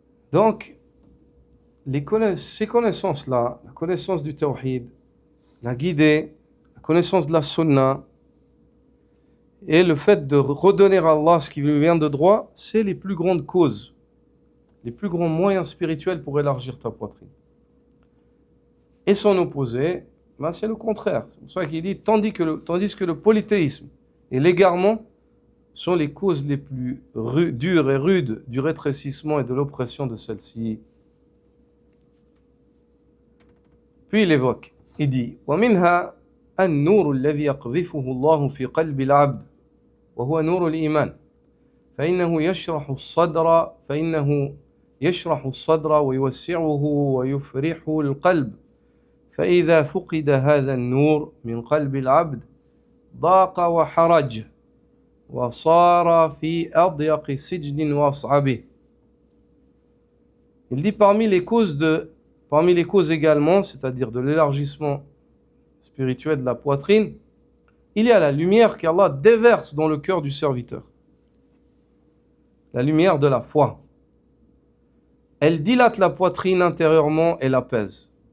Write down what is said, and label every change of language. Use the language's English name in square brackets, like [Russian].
[French] Donc, ces connaissances-là, la connaissance du tawhid, la guidée, la connaissance de la sunna, et le fait de redonner à Allah ce qui lui vient de droit, c'est les plus grandes causes, les plus grands moyens spirituels pour élargir ta poitrine. Et son opposé, ben c'est le contraire. C'est pour ça qu'il dit, tandis que le polythéisme et l'égarement sont les causes les plus dures et rudes du rétrécissement et de l'oppression de celle-ci. Puis il évoque, il dit [Arabic] وَمِنْهَا النُّورُ الَّذِي يَقْذِفُهُ اللَّهُ فِي قَلْبِ الْعَبْدِ وهو نور الإيمان فإنه يشرح الصدر ويوسعه ويفرح القلب فإذا فقد هذا النور من قلب العبد ضاق وحرج وصار في أضيق سجن وأصعبه. [French] Il dit parmi les causes également, c'est-à-dire de l'élargissement spirituel de la poitrine, il y a la lumière qu'Allah déverse dans le cœur du serviteur. La lumière de la foi. Elle dilate la poitrine intérieurement et l'apaise.